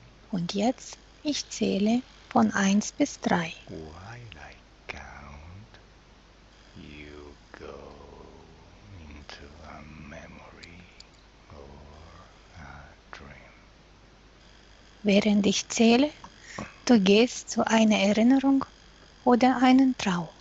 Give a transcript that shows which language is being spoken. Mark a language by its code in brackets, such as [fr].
[de] Und jetzt, ich zähle von 1 bis 3. [en] While I count, you go into a memory or a dream. [de] Während ich zähle, du gehst zu einer Erinnerung oder einen Traum.